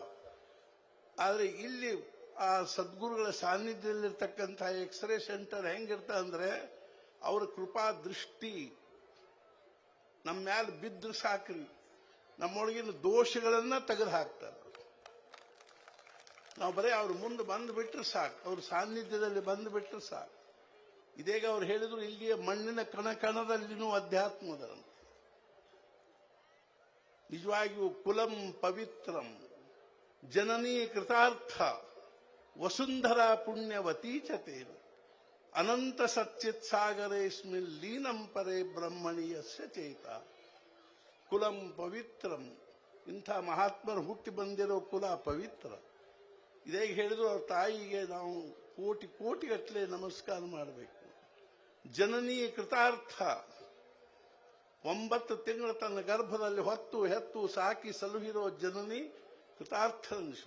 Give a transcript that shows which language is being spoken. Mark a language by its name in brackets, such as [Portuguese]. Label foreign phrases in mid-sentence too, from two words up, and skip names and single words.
[Kannada] ಆದರೆ ಇಲ್ಲಿ ಆ ಸದ್ಗುರುಗಳ ಸಾನ್ನಿಧ್ಯದಲ್ಲಿರ್ತಕ್ಕಂಥ [English] X-ray center [Kannada] ಹೆಂಗಿರ್ತ ಅಂದ್ರೆ ಅವರ ಕೃಪಾ ದೃಷ್ಟಿ ನಮ್ಮ ಮ್ಯಾಲ ಬಿದ್ದು ಸಾಕ್ರಿ, ನಮ್ಮೊಳಗಿನ ದೋಷಗಳನ್ನ ತೆಗೆದು ಹಾಕ್ತಾರೆ. ನಾವು ಬರೀ ಅವ್ರ ಮುಂದೆ ಬಂದು ಬಿಟ್ರೆ ಸಾಕು, ಅವ್ರ ಸಾನ್ನಿಧ್ಯದಲ್ಲಿ ಬಂದು ಬಿಟ್ರೆ ಸಾಕು. ಇದೀಗ ಅವ್ರು ಹೇಳಿದ್ರು ಇಲ್ಲಿಯ ಮಣ್ಣಿನ ಕಣಕಣದಲ್ಲಿನೂ ಅಧ್ಯಾತ್ಮದ. [Sanskrit] ನಿಜವಾಗಿಯೂ ಕುಲಂ ಪವಿತ್ರಂ ಜನನೀ ಕೃತಾರ್ಥ ವಸುಂಧರಾ ಪುಣ್ಯವತೀಚತೇನ ಅನಂತ ಸಚ್ಚಿತ್ ಸಾಗರೇಸ್ಮಿನ್ ಲೀನಂ ಪರೇ ಬ್ರಹ್ಮಣೀಯಸ್ಯ ಚೇತ. ಕುಲಂ ಪವಿತ್ರಂ, [Kannada] ಇಂಥ ಮಹಾತ್ಮರು ಹುಟ್ಟಿ ಬಂದಿರೋ ಕುಲ ಪವಿತ್ರ. ಇದೇ ಹೇಳಿದ್ರು ಅವ್ರ ತಾಯಿಗೆ ನಾವು ಕೋಟಿ ಕೋಟಿಗಟ್ಟಲೆ ನಮಸ್ಕಾರ ಮಾಡಬೇಕು. [Sanskrit] ಜನನೀ ಕೃತಾರ್ಥ, [Kannada] 9 ತಿಂಗಳ ತನ್ನ ಗರ್ಭದಲ್ಲಿ ಹೊತ್ತು ಹೆತ್ತು ಸಾಕಿ ಸಲುಹಿರೋ [Sanskrit] ಜನನಿ ಕೃತಾರ್ಥ [Kannada] ಅನಿಸುತ್ತೆ.